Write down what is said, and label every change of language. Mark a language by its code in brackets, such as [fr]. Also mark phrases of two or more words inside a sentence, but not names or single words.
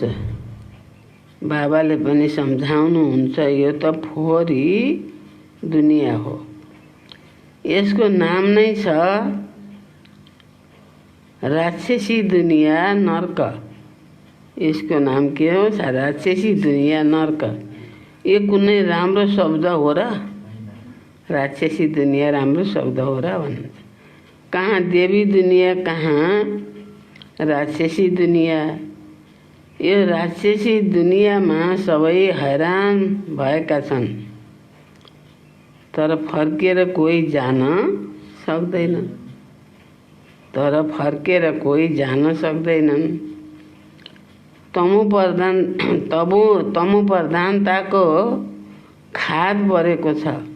[ne] बाबाले पनि सम्झाउनुहुन्छ, यो त फोहोरी दुनिया हो, यसको नाम नै छ राक्षसी दुनिया, नर्क। यसको नाम के हो? राक्षसी दुनिया, नर्क। यो कुनै राम्रो शब्द हो र? राक्षसी दुनिया राम्रो शब्द हो र भन्नुहुन्छ। कहाँ देवी दुनिया, कहाँ राक्षसी दुनिया। यो राक्षसी दुनियाँमा सबै हैरान भएका छन्, तर फर्केर कोही जान सक्दैनन्। तमु प्रधानताको खाद परेको छ।